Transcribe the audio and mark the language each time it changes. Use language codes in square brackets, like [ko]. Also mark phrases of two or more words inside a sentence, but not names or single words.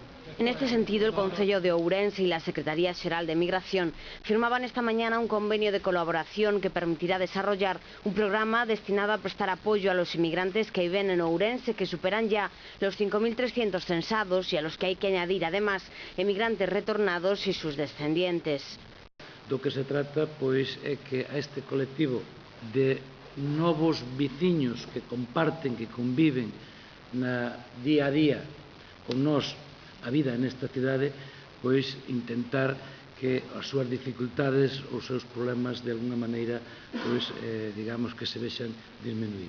[es] En este sentido, el Concello de Ourense y la Secretaría Xeral de Migración firmaban esta mañana un convenio de colaboración que permitirá desarrollar un programa destinado a prestar apoyo a los inmigrantes que viven en Ourense, que superan ya los 5.300 censados y a los que hay que añadir además emigrantes retornados y sus descendientes. [gl] Do que se trata, pois, é que a este colectivo de novos veciños que comparten, que conviven na día a día con nós a vida nesta cidade, pois intentar que as súas dificultades, os seus problemas de alguna maneira, pois, digamos que se vexan disminuídos.